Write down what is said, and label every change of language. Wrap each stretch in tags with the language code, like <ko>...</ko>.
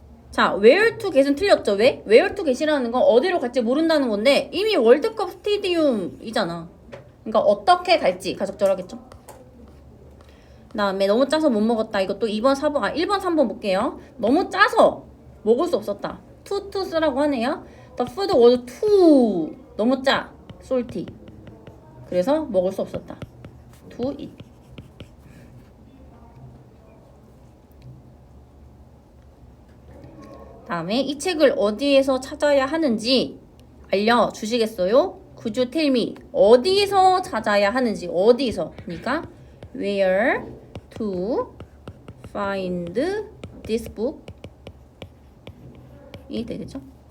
<ko>자, where to get은 틀렸죠. 왜? where to get이라는 건 어디로 갈지 모른다는 건데 이미 월드컵 스테디움이잖아. 그러니까 어떻게 갈지가 적절하겠죠. 그다음에 너무 짜서 못 먹었다. 이것도 1번, 3번 볼게요. 너무 짜서 먹을 수 없었다. too 쓰라고 하네요.</ko> <en>The food was too,</en> <ko>너무 짜,</ko> <en>salty.</en> <ko>그래서 먹을 수 없었다.</ko> <en>to eat.</en> <ko>다음에 이 책을 어디에서 찾아야 하는지 알려주시겠어요?</ko> <en>Could you tell me?</en> <ko>어디서 찾아야 하는지, 어디서.</ko> <en>그러니까 where to find this book</en> <ko>이 되겠죠?</ko>